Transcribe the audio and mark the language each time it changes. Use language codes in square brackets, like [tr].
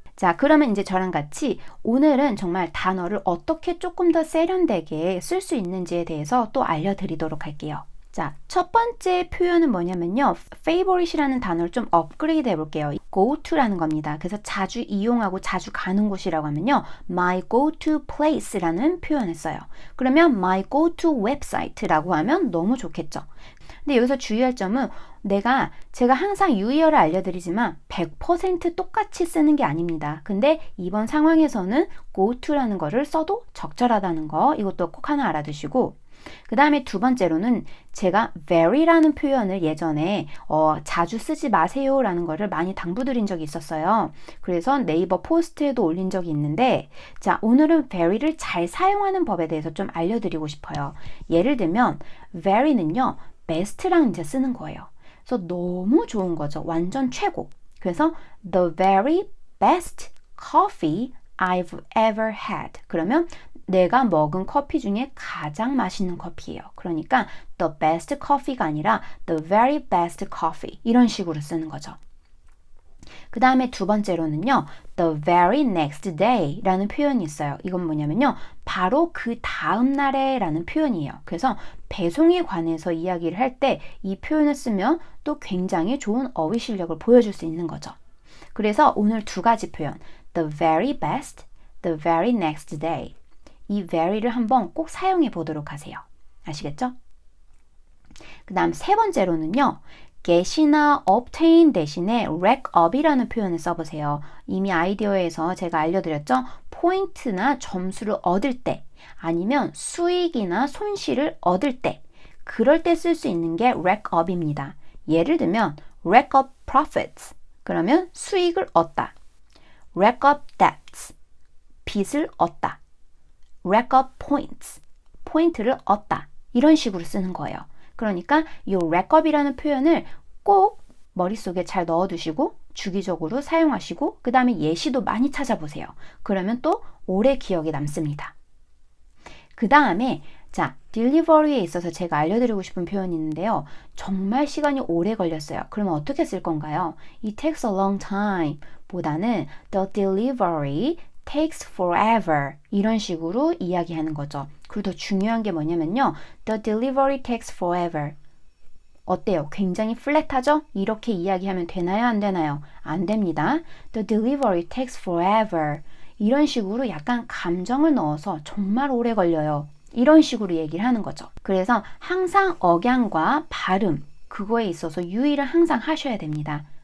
[ko] 자, 그러면 이제 저랑 같이 오늘은 정말 단어를 어떻게 조금 더 세련되게 쓸 수 있는지에 대해서 또 알려드리도록 할게요. 자, 첫 번째 표현은 뭐냐면요. favorite이라는 단어를 좀 업그레이드 해볼게요. go to라는 겁니다. 그래서 자주 이용하고 자주 가는 곳이라고 하면요. [en] my go to place [ko] 라는 표현을 써요. 그러면 [en] my go to website [ko] 라고 하면 너무 좋겠죠. 근데 여기서 주의할 점은 제가 항상 유의어를 알려드리지만 100% 똑같이 쓰는 게 아닙니다. 근데 이번 상황에서는 go to라는 거를 써도 적절하다는 거 이것도 꼭 하나 알아두시고 그 다음에 두 번째로는 제가 very라는 표현을 예전에 자주 쓰지 마세요 라는 거를 많이 당부드린 적이 있었어요. 그래서 네이버 포스트에도 올린 적이 있는데 자, 오늘은 very를 잘 사용하는 법에 대해서 좀 알려드리고 싶어요. 예를 들면 very는요 best랑 이제 쓰는 거예요. 그래서 너무 좋은 거죠. 완전 최고. 그래서 [en] the very best coffee I've ever had. [ko] 그러면 내가 먹은 커피 중에 가장 맛있는 커피예요. 그러니까 the best coffee가 아니라 [en] the very best coffee [ko] 이런 식으로 쓰는 거죠. 그 다음에 두 번째로는요. [en] the very next day [ko] 라는 표현이 있어요. 이건 뭐냐면요. 바로 그 다음 날에 라는 표현이에요. 그래서 배송에 관해서 이야기를 할 때 이 표현을 쓰면 또 굉장히 좋은 어휘 실력을 보여줄 수 있는 거죠. 그래서 오늘 두 가지 표현 [en] the very best, the very next day [ko] 이 very를 한번 꼭 사용해 보도록 하세요. 아시겠죠? 그 다음 세 번째로는요. get이나 obtain 대신에 rack up이라는 표현을 써보세요. 이미 아이디어에서 제가 알려드렸죠. 포인트나 점수를 얻을 때 아니면 수익이나 손실을 얻을 때 그럴 때 쓸 수 있는 게 rack up입니다. 예를 들면 [en] rack up profits [ko] 그러면 수익을 얻다. [en] rack up debts [ko] 빚을 얻다. [en] rack up points [ko] 포인트를 얻다. 이런 식으로 쓰는 거예요. 그러니까 이 rack up이라는 표현을 꼭 머릿속에 잘 넣어두시고 주기적으로 사용하시고 그 다음에 예시도 많이 찾아보세요. 그러면 또 오래 기억에 남습니다. 그 다음에 자, delivery에 있어서 제가 알려드리고 싶은 표현이 있는데요. 정말 시간이 오래 걸렸어요. 그러면 어떻게 쓸 건가요? [en] It takes a long time [ko] 보다는 [en] the delivery takes forever [ko] 이런 식으로 이야기하는 거죠. 그리고 더 중요한 게 뭐냐면요. [en] The delivery takes forever [ko] 어때요? 굉장히 플랫하죠? 이렇게 이야기하면 되나요? 안 되나요? 안 됩니다. [en] The delivery takes forever [ko] 이런 식으로 약간 감정을 넣어서 정말 오래 걸려요. 이런 식으로 얘기를 하는 거죠. 그래서 항상 억양과 발음 그거에 있어서 유의를 항상 하셔야 됩니다.